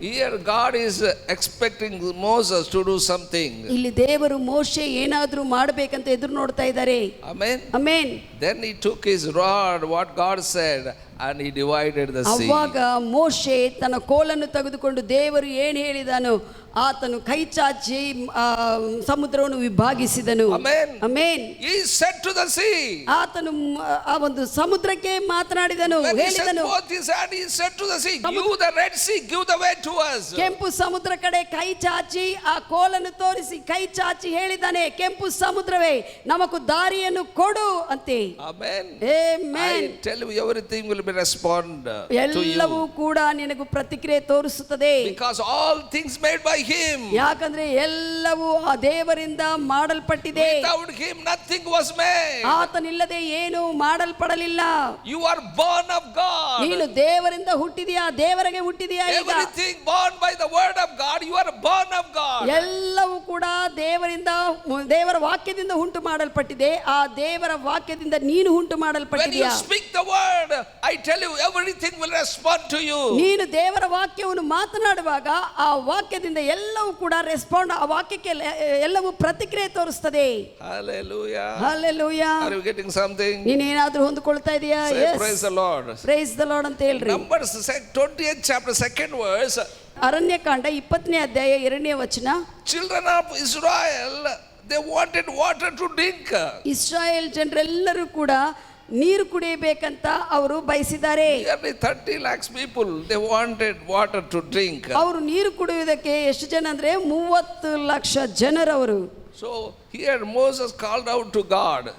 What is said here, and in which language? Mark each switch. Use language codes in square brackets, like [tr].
[en] Here God is expecting Moses to do something. [kn] ಇಲ್ಲಿ ದೇವರು ಮೋಶೆ ಏನಾದ್ರೂ ಮಾಡ್ಬೇಕಂತ ಎದುರು ನೋಡ್ತಾ ಇದ್ದಾರೆ. [en] Amen. [kn] Amen. [en] Then he took his rod, what God said, and he divided the sea. [kn] ಅವಾಗ ಮೋಶೆ ತನ್ನ ಕೋಲನ್ನು ತೆಗೆದುಕೊಂಡು ದೇವರು ಏನು ಹೇಳಿದನು ಆತನು ಕೈ ಚಾಚಿ ಸಮುದ್ರವನ್ನು ವಿಭಾಗಿಸಿದನು. [en] Amen. [kn] Amen. [en] He said to the sea. [kn] ಆತನು ಆ ಒಂದು ಸಮುದ್ರಕ್ಕೆ ಮಾತನಾಡಿದನು, [en] When he set [kn] ಹೇಳಿದನು. [en] forth his hand, he said to the sea, "You the Red Sea, give the way to us." [kn] ಕೆಂಪು ಸಮುದ್ರ ಕಡೆ ಕೈ ಚಾಚಿ ಆ ಕೋಲನ್ನು ತೋರಿಸಿ ಕೈ ಚಾಚಿ ಹೇಳಿದಾನೆ, ಕೆಂಪು ಸಮುದ್ರವೇ ನಮಗೂ ದಾರಿಯನ್ನು ಕೊಡು ಅಂತೆ. [en] Amen. [kn] Amen. [en] I tell you, everything will be respond to [kn] ಎಲ್ಲವೂ [en] you. [kn] ಕೂಡ ನಿನಗೂ ಪ್ರತಿಕ್ರಿಯೆ ತೋರಿಸುತ್ತದೆ. [en] Because all things made by him. [kn] ಯಾಕಂದ್ರೆ ಎಲ್ಲವೂ ಆ ದೇವರಿಂದ ಮಾಡಲ್ಪಟ್ಟಿದೆ. [en] Without him nothing was made. [kn] ಆತನಿಲ್ಲದೆ ಏನು ಮಾಡಲ್ಪಡಲಿಲ್ಲ. [en] You are born of God. [kn] ನೀನು ದೇವರಿಂದ ಹುಟ್ಟಿದೀಯಾ, ದೇವರಿಗೆ ಹುಟ್ಟಿದೀಯಾ. ಈಗ [en] Everything born by the word of God, you are born of God. [kn] ಎಲ್ಲವೂ ಕೂಡ ದೇವರ ವಾಕ್ಯದಿಂದ ಉಂಟು ಮಾಡಲ್ಪಟ್ಟಿದೆ. ಆ ದೇವರ ವಾಕ್ಯದಿಂದ ನೀನು ಉಂಟು [en] When you [kn] ಮಾಡಲ್ಪಟ್ಟಿದೀಯಾ. [en] speak the word, I tell you, everything will respond to you. [kn] ನೀನು ದೇವರ ವಾಕ್ಯವನ್ನು ಮಾತನಾಡುವಾಗ ಆ ವಾಕ್ಯದಿಂದ ಎಲ್ಲವೂ ಕೂಡ ರೆಸ್ಪಾಂಡ್, ಆ ವಾಕ್ಯಕ್ಕೆ ಎಲ್ಲವೂ ಪ್ರತಿಕ್ರಿಯೆ ತೋರಿಸ್ತದೆ. [en] Hallelujah. [kn] Hallelujah. [en] Are you getting something? [kn] ನೀನೇನಾದ್ರೂ ಹೊಂದ್ಕೊಳ್ತಾ ಇದೀಯಾ? [en] Say praise the Lord. Praise the Lord [kn] ಅಂತ ಹೇಳ್ರಿ. [en] Numbers 20th chapter 2nd verse. [kn] Aranya Kanda 20ನೇ ಅಧ್ಯಾಯ 2ನೇ ವಚನ. [en] Children of Israel, they wanted water to drink. [kn] Israel ಜನರೆಲ್ಲರೂ ಕೂಡ ನೀರು ಕುಡಿಯಬೇಕಂತ ಅವರು ಬಯಸಿದ್ದಾರೆ. [en] Nearly 30 lakhs people, they wanted water to drink. [kn] ಅವರು ನೀರು ಕುಡಿಯುವುದಕ್ಕೆ ಎಷ್ಟು ಜನ ಅಂದ್ರೆ 30 lakh ಜನರವರು. [en] So here Moses called out to God.